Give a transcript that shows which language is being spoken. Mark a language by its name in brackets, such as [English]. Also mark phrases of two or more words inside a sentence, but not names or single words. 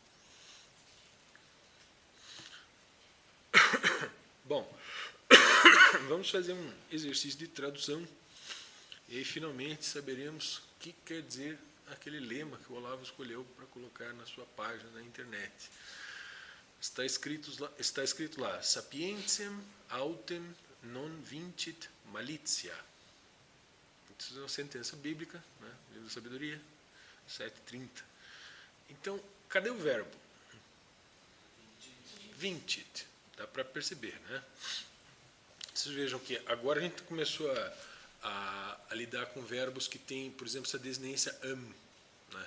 [Portuguese] Bom, vamos fazer um exercício de tradução e aí finalmente saberemos o que quer dizer aquele lema que o Olavo escolheu para colocar na sua página na internet. Está escrito lá, [Latin] sapientiam autem non vincit malitia. [Portuguese] Isso é uma sentença bíblica, né? Livro da Sabedoria, 7:30. Então, cadê o verbo? Vincit. Dá para perceber, né? Vocês vejam que agora a gente começou a lidar com verbos que têm, por exemplo, essa desinência am, né?